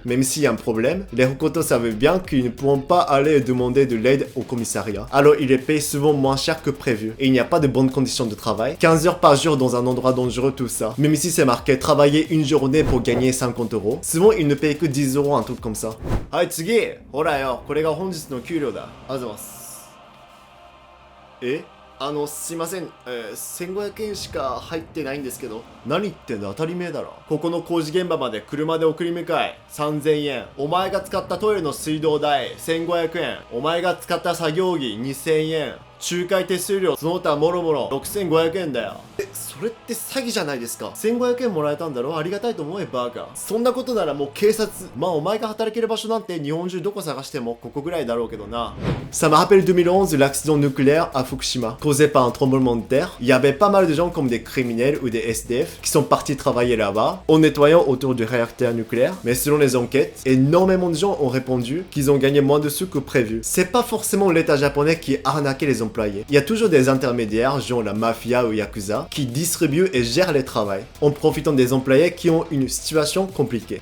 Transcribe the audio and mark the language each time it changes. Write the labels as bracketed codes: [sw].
[fr] Même s'il y a un problème, les recruteurs savent bien qu'ils ne pourront pas aller demander de l'aide au commissariat. Alors, ils les payent souvent moins cher que prévu. Et il n'y a pas de bonnes conditions de travail. 15 heures par jour dans un endroit dangereux, tout ça. Même ici, c'est marqué travailler une journée pour gagner 50 euros. Souvent, ils ne payent que 10 euros, un truc comme ça. [ja] Hai, tsugi! Hora yo, kore ga honjitsu no kyūryō da. Azumasa. Et すいません、1500円しか入ってないんですけど。何言ってんだ、当たり前だろ。ここの工事現場まで車で送り迎え、3000円。お前が使ったトイレの水道代、1500円。お前が使った作業着、2000円。仲介手数料、その他もろもろ6500円だよ。それって詐欺じゃないですか。 1500円もらえたんだろ、ありがたいと思えバカ。そんなことならもう警察。まあお前が働ける場所なんて日本中どこ探してもここぐらいだろうけどな。 [fr] Ça me rappelle 2011 l'accident nucléaire à Fukushima, causé par un tremblement de terre. Il y avait pas mal de gens comme des criminels ou des SDF qui sont partis travailler là-bas en nettoyant autour du réacteur nucléaire. Mais selon les enquêtes, énormément de gens ont répondu qu'ils ont gagné moins de sous que prévu. C'est pas forcément l'État japonais qui arnaquait les employés. Il y a toujours des intermédiaires, genre la mafia ou yakuza, qui distribuent et gèrent les travails, en profitant des employés qui ont une situation compliquée.